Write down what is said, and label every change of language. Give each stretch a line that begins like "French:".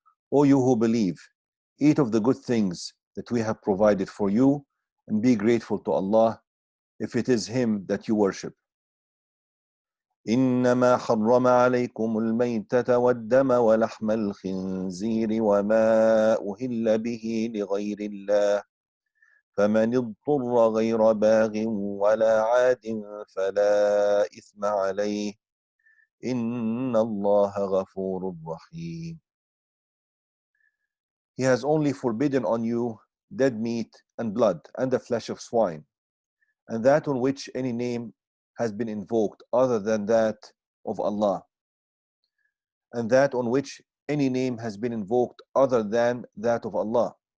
English: O you who believe, eat of the good things that we have provided for you and be grateful to Allah if it is Him that you worship.
Arabic: إنما حرم عليكم الميتة والدم ولحم الخنزير وما أهل به لغير الله فمن اضطر غير باغ ولا عاد فلا إثم عليه إن الله غفور رحيم.
English: He has only forbidden on you dead meat and blood and the flesh of swine, and that on which any name has been invoked other than that of Allah, and that on which any name has been invoked other than that of Allah.